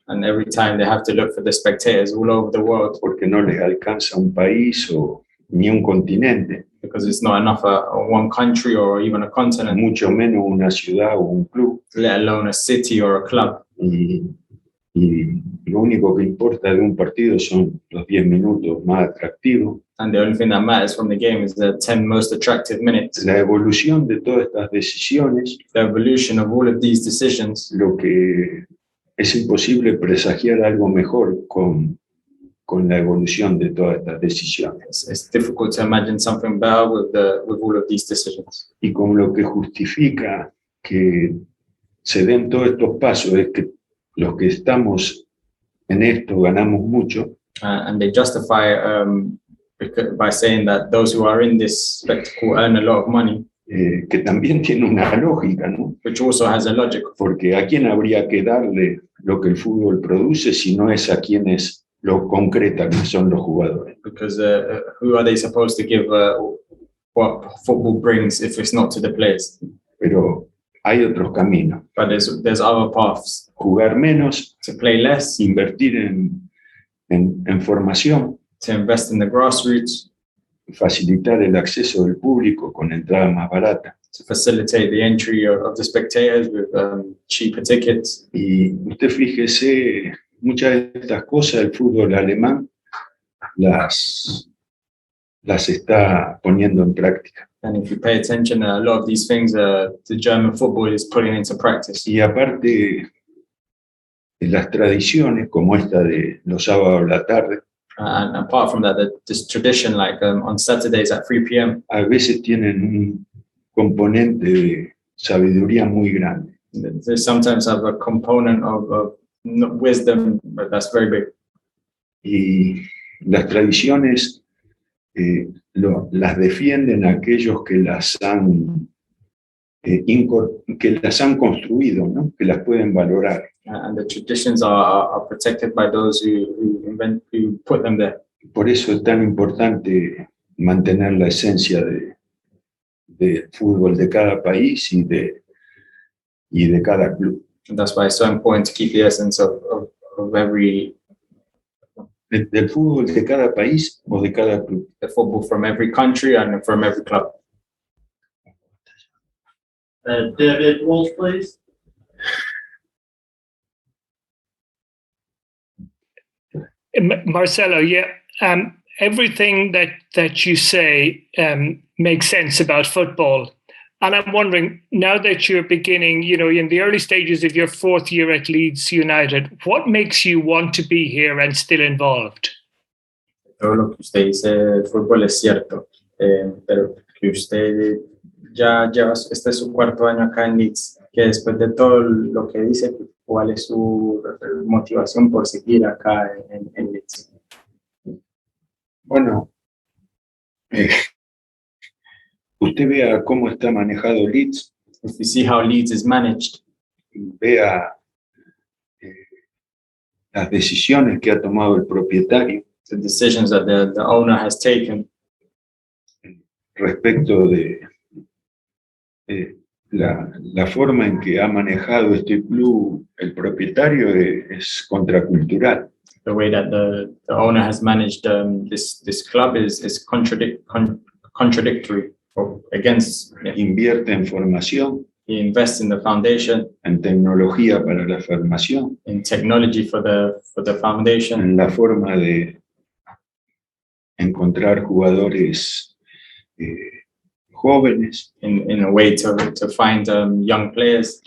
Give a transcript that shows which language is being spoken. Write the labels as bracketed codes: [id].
[en] and every time they have to look for the spectators all over the world, [es] porque no les alcanza un país ni un continente, [en] because it's not enough one country or even a continent, [es] mucho menos una ciudad o un club. [en] let alone a city or a club. [es] y lo único que importa de un partido son los 10 minutos más atractivos. [en] And the only thing that matters from the game is the 10 most attractive minutes. [es] La evolución de todas estas decisiones, [en] The evolution of all of these decisions, [es] lo que es imposible presagiar algo mejor con la evolución de todas estas decisiones. [en] it's difficult to imagine something better with all of these decisions. [es] Y con lo que justifica que se den todos estos pasos es que los que estamos en esto ganamos mucho. [en] And they justify by saying that those who are in this spectacle earn a lot of money, [es] Que también tiene una lógica, ¿no? [en] which also has a logic. [es] Porque ¿a quién habría que darle lo que el fútbol produce si no es a quienes lo concretan, que son los jugadores? [en] Because who are they supposed to give what football brings if it's not to the players? [es] Pero hay otros caminos. [en] But there's other paths. [es] Jugar menos, [en] To play less, [es] invertir en formación, [en] to invest in the grassroots, [es] facilitar el acceso del público con entrada más barata. [en] to facilitate the entry of the spectators with cheaper tickets. [es] Y usted fíjese, muchas de estas cosas el fútbol alemán las está poniendo en práctica. [en] And if you pay attention, a lot of these things the German football is putting into practice. [es] Y aparte de las tradiciones como esta de los sábados a la tarde, [en] And apart from that, this tradition, like on Saturdays at 3 p.m., [es] a veces tienen un componente de sabiduría muy grande. [en] they sometimes have a component of wisdom, but that's very big. [es] Y las tradiciones las defienden aquellos que las han construido, ¿no? Que las pueden valorar. [en] And the traditions are protected by those who put them there. [es] Por eso es tan importante mantener la esencia de fútbol de cada país y de cada club. [en] And that's why it's so important to keep the essence of every [es] Del fútbol de cada país o de cada club. [en] the football from every country and from every club. David Walsh, please. Marcelo, yeah, everything that you say makes sense about football. And I'm wondering, now that you're beginning, in the early stages of your fourth year at Leeds United, what makes you want to be here and still involved? [es] Todo lo que usted dice del fútbol es cierto, pero que usted ya lleva, este es su cuarto año acá en Leeds, que después de todo lo que dice, ¿cuál es su motivación por seguir acá en Leeds? Bueno, usted vea cómo está manejado Leeds, [en] If you see how Leeds is managed, [es] vea las decisiones que ha tomado el propietario [en] the decisions that the owner has taken [es] respecto de la forma en que ha manejado este club el propietario es contracultural. [en] the way that the owner has managed this club is contradictory or against. Yeah. [es] Invierte en formación, [en] He invests in the foundation, [es] en tecnología para la formación, [en] in technology for the foundation, [es] en la forma de encontrar jugadores jóvenes, [en] in a way to find young players,